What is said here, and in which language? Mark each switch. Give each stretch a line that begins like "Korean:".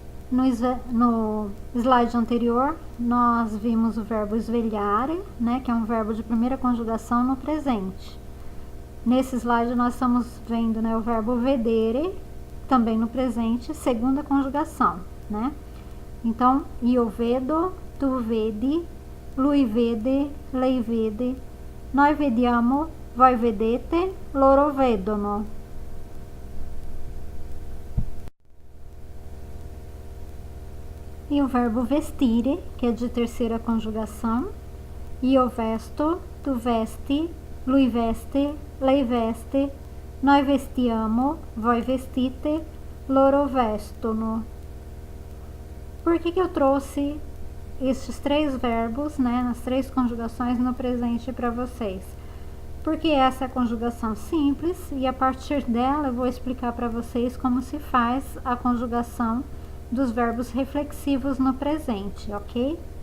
Portuguese: No slide anterior, nós vimos o verbo svegliare, né, que é um verbo de primeira conjugação no presente. Nesse slide, nós estamos vendo, né, o verbo vedere, também no presente, segunda conjugação, né?
Italian: Então, io vedo, tu vedi, lui vede, lei vede, noi vediamo, voi vedete, loro vedono.
Portuguese: E o verbo vestire, que é de terceira conjugação.
Italian: Io vesto, tu vesti, lui veste, lei veste, noi vestiamo, voi vestite, loro vestono.
Portuguese: Por que eu trouxe estes três verbos, né, nas três conjugações no presente para vocês? Porque essa é a conjugação simples e a partir dela eu vou explicar para vocês como se faz a conjugação dos verbos reflexivos no presente, ok?